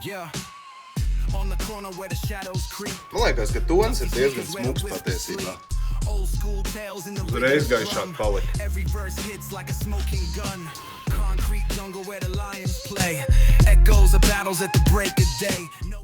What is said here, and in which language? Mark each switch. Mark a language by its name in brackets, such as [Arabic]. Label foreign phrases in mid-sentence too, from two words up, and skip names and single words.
[Latvian] Man liekas, ka tons ir diezgan smuks patiesībā. [English] Old school tales in the [Latvian] Uzreiz gaišāk palika. [English] Every verse hits like a smoking gun. Concrete jungle where the lions play. Echoes of battles at the break of day. No